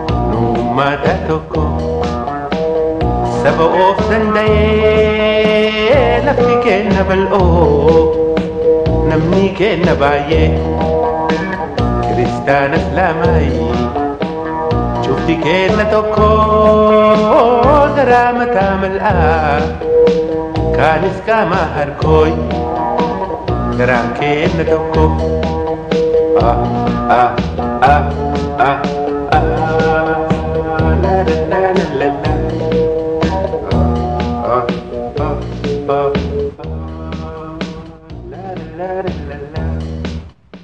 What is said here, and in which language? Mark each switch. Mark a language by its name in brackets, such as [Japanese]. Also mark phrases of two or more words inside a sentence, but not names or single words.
[Oromo] Nu uummata tokko saba of danda'ee lafti kenna bal'oo namni kenna baay'ee. Kiristaana Islaamaayi. Cufti kenna tokko garaa mataa mal'aa. Kaanis qaama harkooyi. Garaan kenna tokko. Ah, ah, ah, ah, ah. La, la, la, la, la, la. Ah, ah, ah, ah. La, la, la, la, la, la.